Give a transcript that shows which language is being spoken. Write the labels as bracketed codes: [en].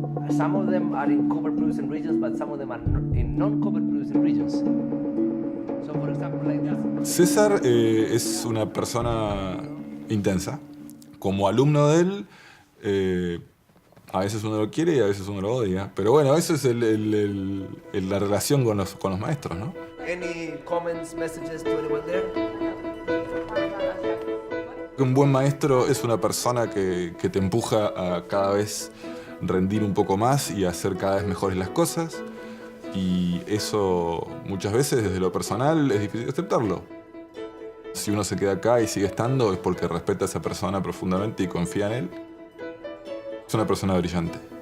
[en] Some of them are in covered producing regions, but some of them are in non-covered producing regions. So, for example, like this. [es] César es una persona intensa. Como alumno de él, a veces uno lo quiere y a veces uno lo odia. Pero bueno, eso es la relación con los maestros, ¿no? [en] Any comments, messages to anyone there? [es] Un buen maestro es una persona que te empuja a cada vez rendir un poco más y hacer cada vez mejores las cosas. Y eso muchas veces desde lo personal es difícil aceptarlo. Si uno se queda acá y sigue estando es porque respeta a esa persona profundamente y confía en él. Es una persona brillante.